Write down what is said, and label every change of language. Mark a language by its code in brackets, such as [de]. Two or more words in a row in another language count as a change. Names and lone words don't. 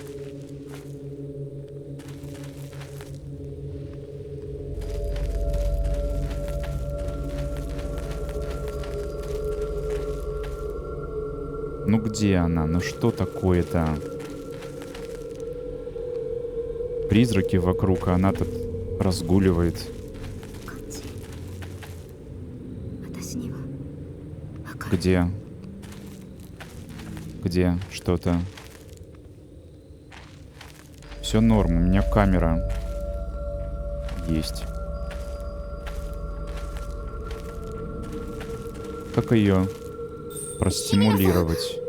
[ru] Ну где она? Ну что такое-то? Призраки вокруг, а она тут разгуливает. [ja] こっち。私にはわかる。 [ru] Где? Где что-то? Все норм, у меня камера есть. Как ее простимулировать?